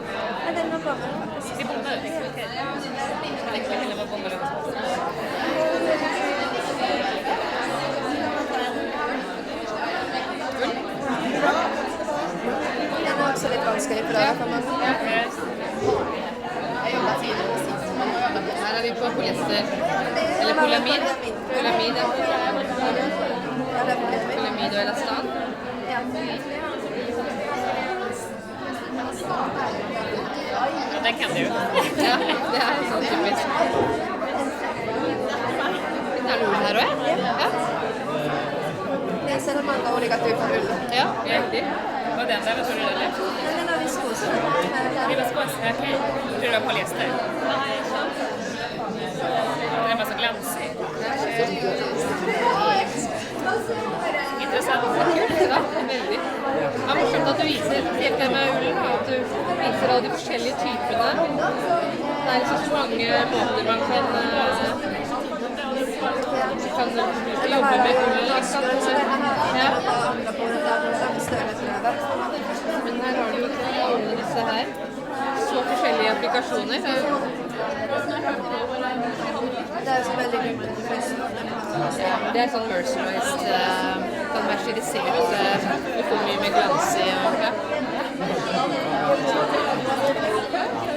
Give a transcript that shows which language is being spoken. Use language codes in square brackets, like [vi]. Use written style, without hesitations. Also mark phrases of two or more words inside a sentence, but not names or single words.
[sv] Ja, den var bomull faktiskt. Det är bomull? Okej. Jag tänkte heller var bomull och viskos. Den är också lite vanskelig för ögat. [no] Her er vi på polyester. Eller polyamid. Polyamid, ja. Polyamid og elastan. Ja. Ja, den kan du. Ja, det er sånn typisk. Det er ull her også, ja? [sv] Jag ser många olika typer ull. Ja, riktig. Var den där, vad tror du det är? Den har viskos. Det var viskos, okej. Jag tror det var polyester. Den var så glansig. Intressant. Ja, [no] veldig. Det er morsomt at du viser helt det med ullen, at du viser alle de forskjellige typene. Det er liksom så mange måter man kan jobbe med ullen, ikke sant? Ja. Men her har du jo alle disse her. Så forskjellige applikasjoner. [sv] Det är så väldigt mycket. [no] Det er sånn mercerized, sånn mercerisert, du får mye mer glans i. Ja.